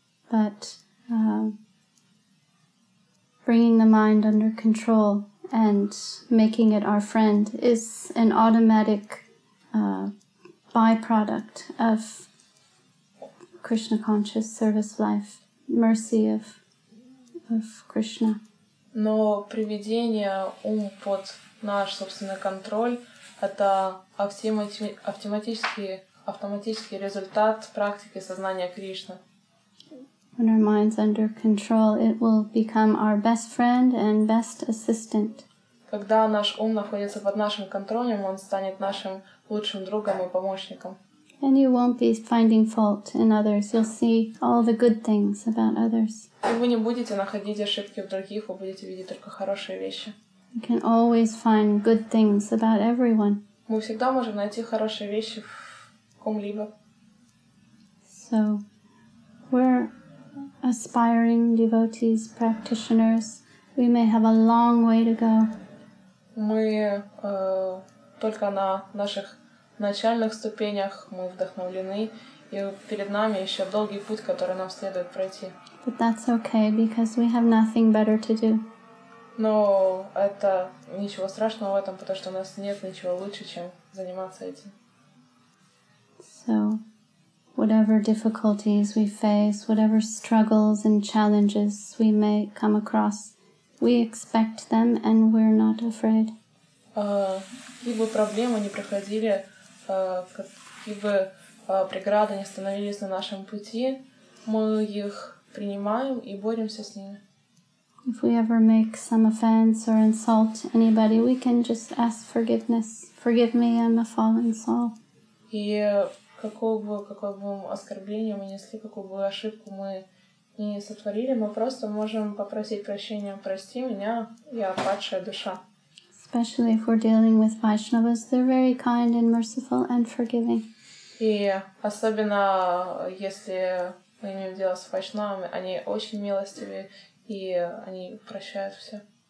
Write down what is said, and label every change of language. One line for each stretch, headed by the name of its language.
English: But bringing the mind under control and making it our friend is an automatic byproduct of Krishna conscious service life, mercy of Krishna.
Russian: Но приведение ум под наш собственный контроль — это автоматический результат практики сознания Кришны.
English: When our mind's under control, it will become our best friend and best assistant.
Russian: Когда наш ум находится под нашим контролем, он станет нашим лучшим другом и помощником.
English: And you won't be finding fault in others. You'll see all the good things about others.
Russian: И вы не будете находить ошибки в других, вы будете видеть только хорошие вещи.
English: You can always find good things about everyone.
Russian: Мы всегда можем найти хорошие вещи в ком-либо.
English: So, we're aspiring devotees, practitioners. We may have a long way to go.
Russian: Мы только на наших начальных ступенях, мы вдохновлены, и перед нами еще долгий путь, который нам следует пройти.
English: But that's okay, because we have nothing better to do.
Russian: Но это ничего страшного в этом, потому что у нас нет ничего лучше, чем заниматься этим.
English: So, whatever difficulties we face, whatever struggles and challenges we may come across, we expect them and we're not afraid.
Russian: Какие бы проблемы ни проходили, какие бы преграды ни становились на нашем пути, мы их принимаем и боремся с ними.
English: If we ever make some offense or insult anybody, we can just ask forgiveness. Forgive me, I'm a fallen soul.
Russian: И какое бы оскорбление мы несли, какую бы ошибку мы не сотворили, мы просто можем попросить прощения. Прости меня, я падшая душа.
English: Especially if we're dealing with Vaishnavas, they're very kind and merciful and forgiving.
Russian: И особенно если мы имеем дело с вайшнавами, они очень милостивые и они прощают все.